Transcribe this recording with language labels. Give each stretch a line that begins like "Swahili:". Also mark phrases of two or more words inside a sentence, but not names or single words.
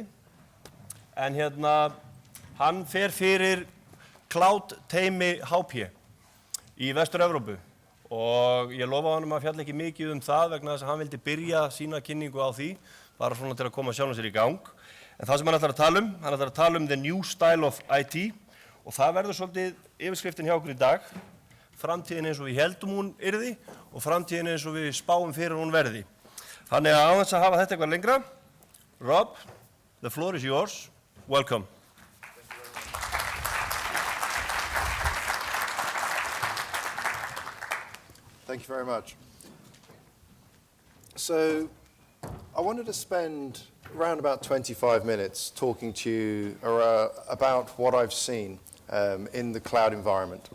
Icelandic: En hann fer fyrir Cloud teymi HP í Vestur-Evrópu og ég lofa honum að fjalla ekki mikið það vegna þess að hann vildi byrja sína kynningu á því, bara svona til að koma sjálfum sér í gang. En það sem hann ætlar að tala
English: the new style of IT
Icelandic: og það verður svolítið yfirskriftin hjá okkur í dag, framtíðin eins og við heldum hún yrði og framtíðin eins og við spáum fyrir hún verði. Þannig að á þess að hafa þetta eitthvað lengra,
English: Rob, the floor is yours. Welcome. Thank you very much. So, I wanted to spend around about 25 minutes talking to you about what I've seen in the cloud environment.